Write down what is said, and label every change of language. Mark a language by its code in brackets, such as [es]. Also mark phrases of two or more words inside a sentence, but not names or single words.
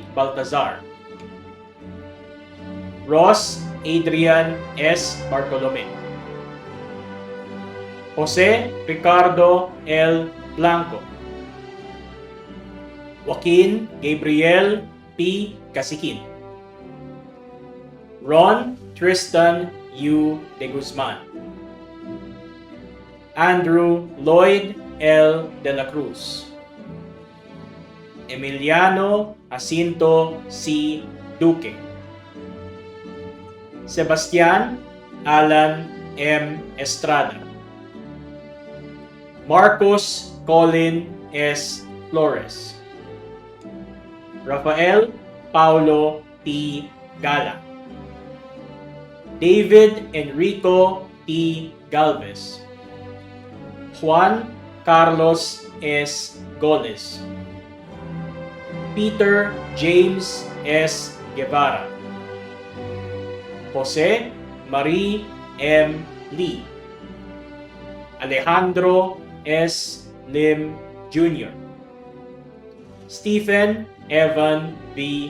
[en] Baltazar, Ross Adrian S. Bartolome, Jose Ricardo L. Blanco, Joaquin Gabriel P. Casiquin, Ron Tristan U. De Guzman, Andrew Lloyd L. De La Cruz, Emiliano Jacinto C. Duque, Sebastian Alan M. Estrada, Marcos Colin S. Flores, Rafael Paulo T. Gala, David Enrico T. Galvez, Juan Carlos S. Goles, Peter James S. Guevara, Jose Marie M. Lee, Alejandro S. Lim Jr., Stephen Evan V.